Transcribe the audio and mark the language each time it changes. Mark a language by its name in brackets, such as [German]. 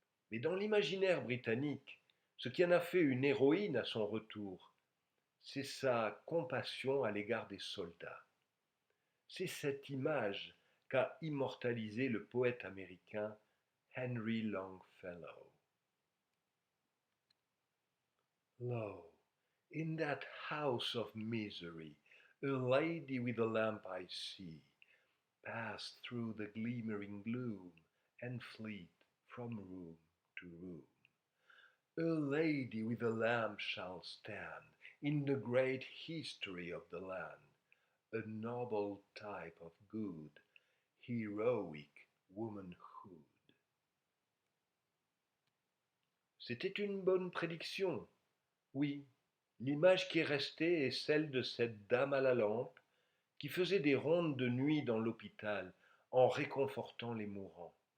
[French] Mais dans l'imaginaire britannique, ce qui en a fait une héroïne à son retour, c'est sa compassion à l'égard des soldats. C'est cette image qu'a immortalisée le poète américain Henry Longfellow. [English] Lo, in that house of misery, a lady with a lamp I see, pass through the glimmering gloom and fleet from room to room. A lady with a lamp shall stand in the great history of the land, a noble type of good, heroic womanhood. [French] C'était une bonne prédiction. Oui, l'image qui est restée est celle de cette dame à la lampe qui faisait des rondes de nuit dans l'hôpital en réconfortant les mourants.